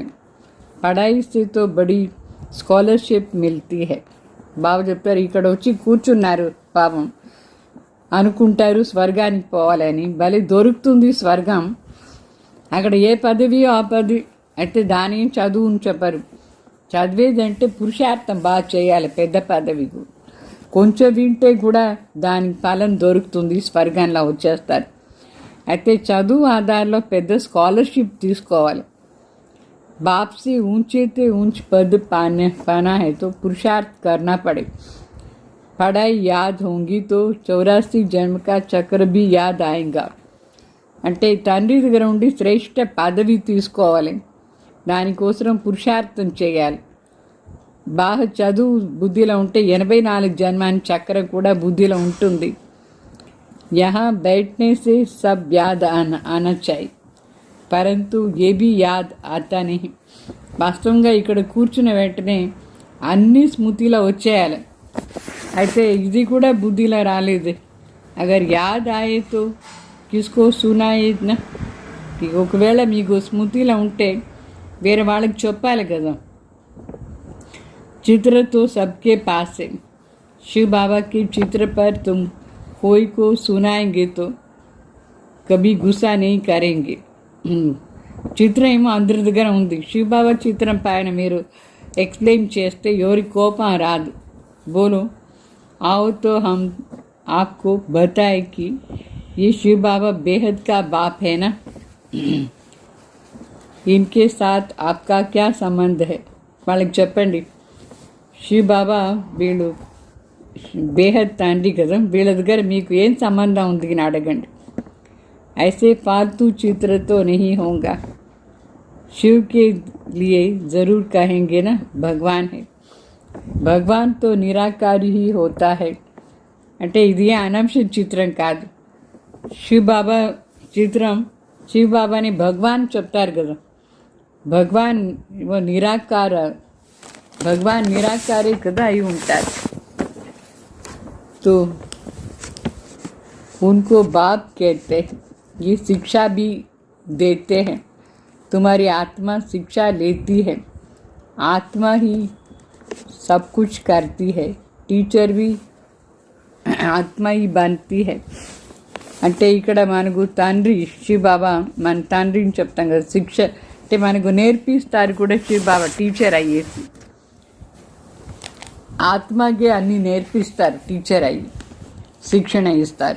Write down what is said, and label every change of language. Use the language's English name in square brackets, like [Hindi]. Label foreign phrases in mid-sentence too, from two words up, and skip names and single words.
[Hindi] पढ़ाई से तो बड़ी स्कॉलरशिप मिलती है. [Telugu] బాబు చెప్తారు, ఇక్కడ వచ్చి కూర్చున్నారు పాపం, అనుకుంటారు స్వర్గానికి పోవాలని, భలే దొరుకుతుంది స్వర్గం. అక్కడ ఏ పదవియో ఆ పదవి అయితే దాని చదువు చెప్పరు. చదివేదంటే పురుషార్థం బాగా చేయాలి. పెద్ద పదవి కొంచెం వింటే కూడా దానికి ఫలం దొరుకుతుంది, స్వర్గంలో వచ్చేస్తారు. అయితే చదువు ఆధారంలో పెద్ద స్కాలర్షిప్ తీసుకోవాలి. [Hindi] बाप से ऊंचे ते ऊंच पद पाना है तो पुरुषार्थ करना पड़े. पढ़ाई याद होंगी तो 84 जन्म का चक्र भी याद आएगा. [Telugu] అంటే తండ్రి దగ్గర ఉండి శ్రేష్ఠ పదవి తీసుకోవాలి, దానికోసం పురుషార్థం చేయాలి. బాగా చదువు బుద్ధిలో ఉంటే 84 జన్మాని చక్రం కూడా బుద్ధిలో ఉంటుంది. [Hindi] यहाँ बैठने से सब याद आना चाहिए परंतु ये भी याद आता नहीं. [Telugu] వాస్తవంగా ఇక్కడ కూర్చున్న వెంటనే అన్ని స్మృతిలో వచ్చేయాలి. అయితే ఇది కూడా బుద్ధిలో రాలేదు. [Hindi] अगर याद आए तो किसको सुनाएँ ना. [Telugu] ఒకవేళ మీకు స్మృతిలో ఉంటే వేరే వాళ్ళకి చెప్పాలి కదా. [Hindi] चित्र तो सबके पास है, शिव बाबा के चित्र पर तुम कोई को सुनाएंगे तो कभी गुस्सा नहीं करेंगे. [Telugu] చిత్రం ఏమో అందరి దగ్గర ఉంది. శివబాబా చిత్రం పైన మీరు ఎక్స్ప్లెయిన్ చేస్తే ఎవరి కోపం రాదు. [Hindi] బోలో आओ तो हम आपको बताए कि ये शिव बाबा बेहद का बाप है ना, इनके साथ आपका क्या संबंध है. [Telugu] వాళ్ళకి చెప్పండి, శివ బాబా వీళ్ళు బేహద్ తండ్రి కదా, వీళ్ళ దగ్గర మీకు ఏం సంబంధం ఉంది అని అడగండి. [Hindi] ऐसे फालतू चित्र तो नहीं होगा. शिव के लिए ज़रूर कहेंगे ना भगवान है. भगवान तो निराकार ही होता है. [Telugu] అంటే ఇది అనంశ చిత్రం కాదు. శివ్ బాబా చిత్రం, శివ్ బాబాని భగవాన్ చెప్తారు కదా. భగవాన్ నిరాకార, భగవాన్ నిరాకారే కదా అయి ఉంటారు. [Hindi] तो उनको बाप कहते हैं. ये शिक्षा भी देते हैं. तुम्हारी आत्मा शिक्षा लेती है. आत्मा ही सब कुछ करती है. టీచర్ भी ఆత్మ ही बनती है. [Telugu] అంటే ఇక్కడ మనకు తండ్రి శివ బాబా, మన తండ్రిని చెప్తాం కదా. శిక్ష అంటే మనకు నేర్పిస్తారు కూడా శివ బాబా టీచర్ అయ్యేసి. ఆత్మకే అన్నీ నేర్పిస్తారు టీచర్ అయ్యి, శిక్షణ ఇస్తారు.